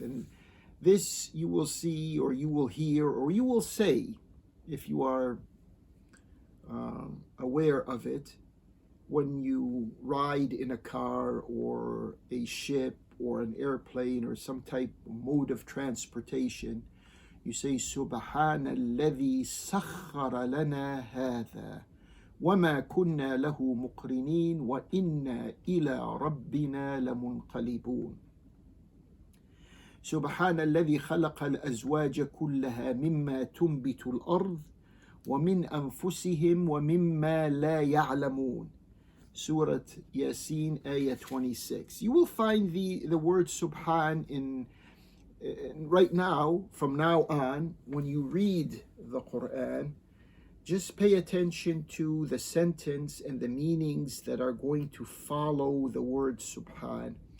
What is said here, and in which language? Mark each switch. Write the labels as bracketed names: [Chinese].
[English] And this you will see or you will hear or you will say, if you are aware of it, when you ride in a car or a ship or an airplane or some type of mode of transportation, you say, [Arabic] Subhana alladhi sakhara lana hadha وَمَا كُنَّا لَهُ مُقْرِنِينَ وَإِنَّا إِلَى رَبِّنَا لَمُنْقَلِبُونَ سبحان الذي خلق الأزواج كلها مما تنبت الأرض ومن أنفسهم ومما لا يعلمون. [English] Surah Yasin, ayah 26. You will find the word Subhan in right now, from now on, when you read the Quran, just pay attention to the sentence and the meanings that are going to follow the word Subhan.